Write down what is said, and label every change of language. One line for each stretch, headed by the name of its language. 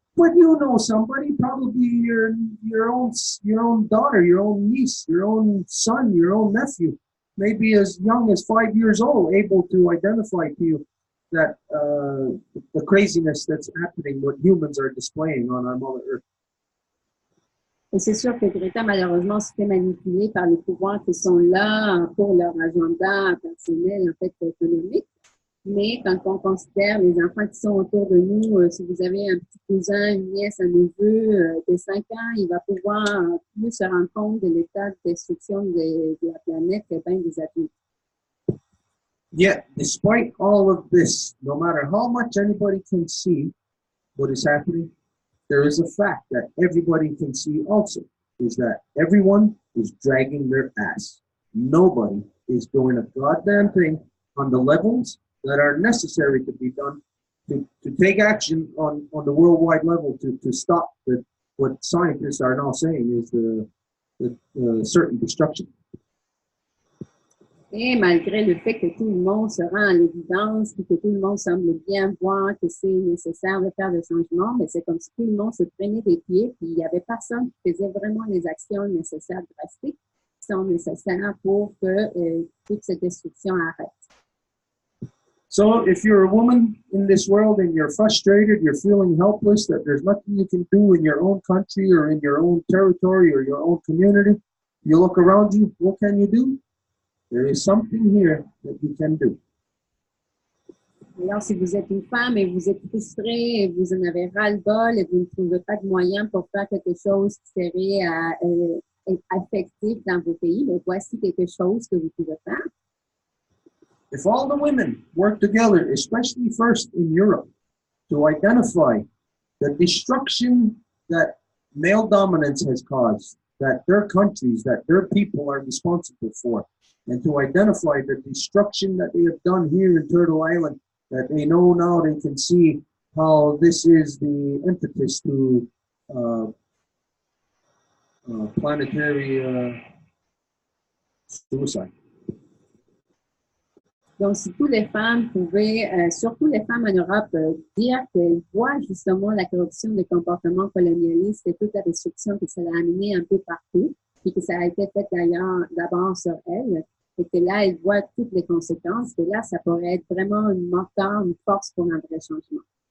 English: But you know somebody, probably your own daughter, your own niece, your own son, your own nephew, maybe as young as 5 years old, able to identify to you that the craziness that's happening, what humans are displaying on our Mother Earth.
French: Et c'est sûr que Greta, malheureusement, se fait manipuler par les pouvoirs qui sont là pour leur agenda personnel, en fait, économique. Mais quand on considère les enfants qui sont autour de nous, si vous avez un petit cousin, une nièce, un neveu de 5 ans, il va pouvoir plus se rendre compte de l'état de destruction de la planète que bien des adultes.
English: Yet, despite all of this, no matter how much anybody can see what is happening, there is a fact that everybody can see also, is that everyone is dragging their ass. Nobody is doing a goddamn thing on the levels that are necessary to be done to take action on the worldwide level to stop what scientists are now saying is the certain destruction.
French: Et malgré le fait que tout le monde se rend à l'évidence et que tout le monde semble bien voir que c'est nécessaire de faire des changements, mais c'est comme si tout le monde se prenait des pieds puis il n'y avait personne qui faisait vraiment les actions nécessaires, drastiques, qui sont nécessaires pour que toute cette destruction arrête.
English: So if you're a woman in this world and you're frustrated, you're feeling helpless, that there's nothing you can do in your own country or in your own territory or your own community, you look around you, what can you do? There is something here that you can do.
French: Alors, si vous êtes une femme et vous êtes frustrée et vous en avez ras-le-bol et vous ne trouvez pas de moyens pour faire quelque chose qui serait effectif dans vos pays, mais voici quelque chose que vous pouvez faire.
English: If all the women work together, especially first in Europe, to identify the destruction that male dominance has caused, that their countries, that their people are responsible for, and to identify the destruction that they have done here in Turtle Island, that they know now they can see how this is the impetus to planetary suicide.
French: Donc, si toutes les femmes pouvaient, surtout les femmes en Europe, dire qu'elles voient justement la corruption des comportements colonialistes et toute la destruction que ça a amené un peu partout, et que ça a été fait d'ailleurs d'abord sur elles, et que là, elles voient toutes les conséquences, que là, ça pourrait être vraiment une moteur, une force pour un vrai changement.